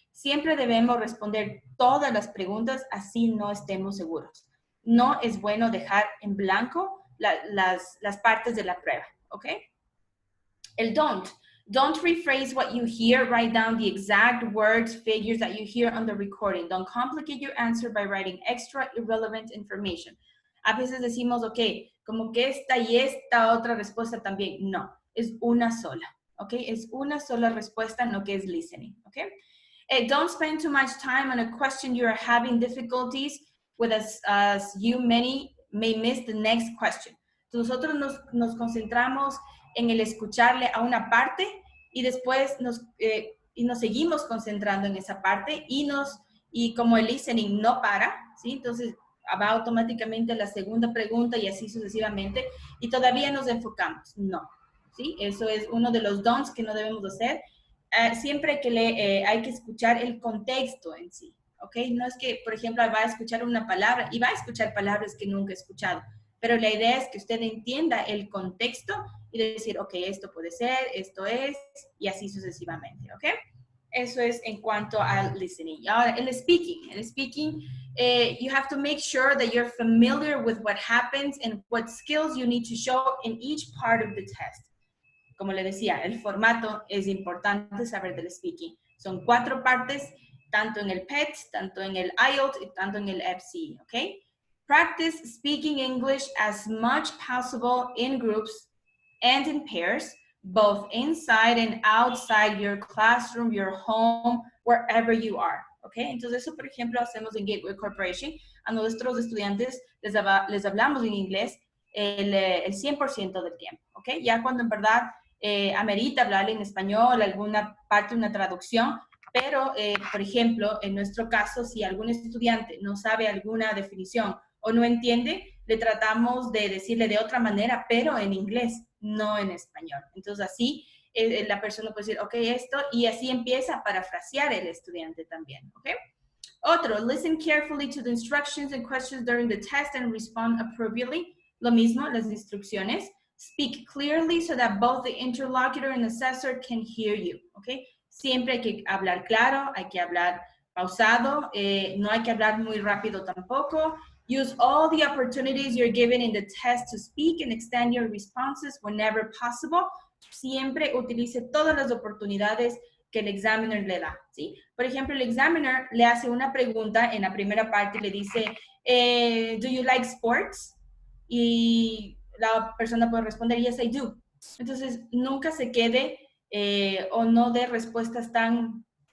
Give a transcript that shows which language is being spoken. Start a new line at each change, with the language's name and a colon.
Spanish: Siempre debemos responder todas las preguntas, así no estemos seguros. No es bueno dejar en blanco las partes de la prueba, ¿ok? El don't.
English: Don't rephrase what you hear. Write down the exact words, figures that you hear on the recording. Don't complicate your answer by writing extra irrelevant information.
Spanish: A veces decimos, ok, como que esta y esta otra respuesta también. No, es una sola, ok? Es una sola respuesta en lo que es listening, ok?
English: Don't spend too much time on a question you are having difficulties with as you may miss the next question.
Spanish: Nosotros nos concentramos en el escucharle a una parte y después nos seguimos concentrando en esa parte y como el listening no para, ¿sí? Entonces va automáticamente a la segunda pregunta y así sucesivamente y todavía nos enfocamos. No, ¿sí? Eso es uno de los don'ts que no debemos hacer. Siempre hay que escuchar el contexto en sí, ¿ok? No es que, por ejemplo, va a escuchar una palabra y va a escuchar palabras que nunca he escuchado, pero la idea es que usted entienda el contexto y decir, ok, esto puede ser, esto es, y así sucesivamente, ¿ok? Eso es en cuanto al listening. Ahora, el speaking,
English: you have to make sure that you're familiar with what happens and what skills you need to show in each part of the test.
Spanish: Como le decía, el formato es importante saber del speaking. Son 4 partes, tanto en el PET, tanto en el IELTS y tanto en el FCE, ¿ok?
English: Practice speaking English as much possible in groups and in pairs, both inside and outside your classroom, your home, wherever you are, ¿ok?
Spanish: Entonces eso, por ejemplo, hacemos en Gateway Corporation. A nuestros estudiantes les hablamos en inglés el 100% del tiempo, ¿ok? Ya cuando en verdad amerita hablarle en español, alguna parte, una traducción, pero, por ejemplo, en nuestro caso, si algún estudiante no sabe alguna definición o no entiende, le tratamos de decirle de otra manera, pero en inglés, no en español. Entonces, así la persona puede decir, ok, esto, y así empieza a parafrasear el estudiante también, ¿ok? Otro,
English: listen carefully to the instructions and questions during the test and respond appropriately.
Spanish: Lo mismo, las instrucciones.
English: Speak clearly so that both the interlocutor and assessor can hear you, ¿ok?
Spanish: Siempre hay que hablar claro, hay que hablar pausado, no hay que hablar muy rápido tampoco.
English: Use all the opportunities you're given in the test to speak and extend your responses whenever possible.
Spanish: Siempre utilice todas las oportunidades que el examiner le da, ¿sí? Por ejemplo, el examiner le hace una pregunta en la primera parte y le dice,
English: ¿do you like sports?
Spanish: Y la persona puede responder,
English: yes, I do.
Spanish: Entonces, nunca se quede o no dé respuestas tan